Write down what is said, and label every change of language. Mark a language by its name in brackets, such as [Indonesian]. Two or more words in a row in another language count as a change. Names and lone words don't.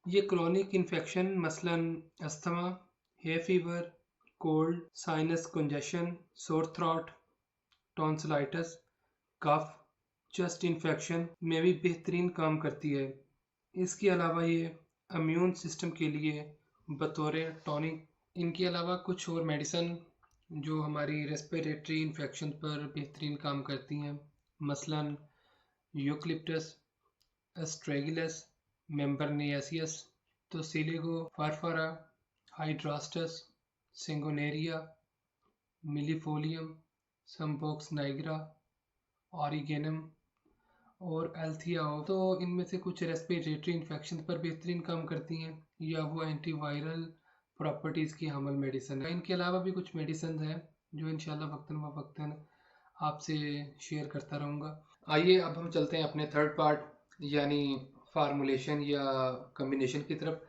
[Urdu] یہ [English] chronic infection [Urdu] مثلاً استھما، [English] hay fever, [Urdu] کولڈ، [English] sinus congestion, sore throat, [Urdu] ٹونسلائٹس، کف، [English] chest infection [Urdu] میں بھی بہترین کام کرتی ہے۔ اس کے علاوہ یہ [English] immune system [Urdu] کے لیے بطور ٹونک، ان کے علاوہ کچھ اور میڈیسن جو ہماری [English] respiratory infection [Urdu] پر بہترین کام کرتی ہیں، مثلاً یوکلپٹس، اسٹریگیلس، ممبرنیسیس، توسیلیگو فارفارا، ہائیڈراسٹس، سنگونیریا، ملیفولیم، سمبوکس نائگرا، اوریگینم اور التھیا، تو ان میں سے کچھ [English] respiratory infection [Urdu] پر بہترین کام کرتی ہیں یا وہ [English] anti viral properties [Urdu] کی حامل میڈیسن ہے۔ ان کے علاوہ بھی کچھ میڈیسنز ہیں جو انشاءاللہ وقتاً فوقتاً آپ سے شیئر کرتا رہوں گا۔ آئیے اب ہم چلتے ہیں اپنے [English] third part [Urdu] یعنی فارمولیشن یا کمبینیشن کی طرف۔